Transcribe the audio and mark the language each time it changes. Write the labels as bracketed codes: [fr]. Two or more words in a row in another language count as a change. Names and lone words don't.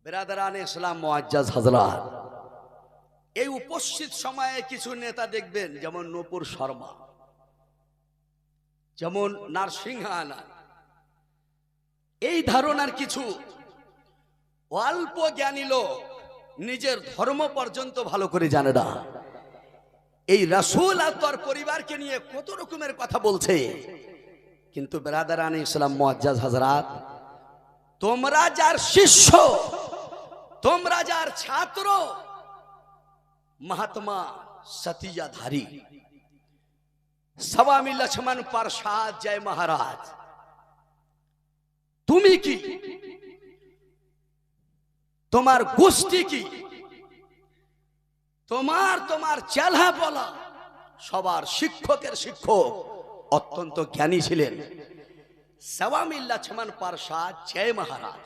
[ur] برادران اسلام معزز حضرت, [bn] এই উপস্থিত সময়ে কিছু নেতা দেখবেন, যেমন নূপুর শর্মা, যেমন নারসিংহা আনান, এই ধারণার কিছু অল্প জ্ঞানী লোক নিজের ধর্ম পর্যন্ত ভালো করে জানে না। এই রাসূল আর তার পরিবারকে নিয়ে কত রকমের কথা বলছে, কিন্তু [ur] برادران اسلام معزز حضرت, [bn] তোমরা যার শিষ্য, তোমরা যার ছাত্র, महात्मा सतियाधारी स्वामी लक्ष्मण प्रसाद जय महाराज, তুমি কি, তোমার গোষ্ঠী কি, তোমার চেলা বলা সবার শিক্ষকের শিক্ষক অত্যন্ত জ্ঞানী ছিলেন স্বামী লক্ষ্মণ প্রসাদ জয় মহারাজ।